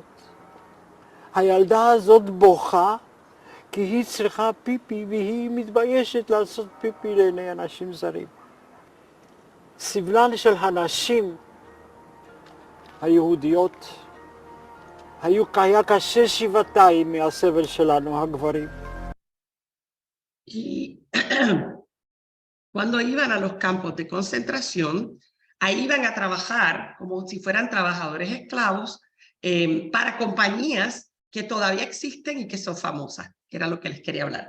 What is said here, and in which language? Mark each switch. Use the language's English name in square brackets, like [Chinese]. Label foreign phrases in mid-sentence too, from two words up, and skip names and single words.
[Hebrew] הילדה הזאת בוכה כי היא צריכה פיפי והיא מתביישת לעשות פיפי לעיני אנשים זרים. סבלן של הנשים היהודיות היה קשה שבעתיים מהסבל שלנו הגברים. [Spanish] Y cuando iban a los campos de concentración, ahí iban a trabajar como si fueran trabajadores esclavos para compañías que todavía existen y que son famosas, que era lo que les quería hablar.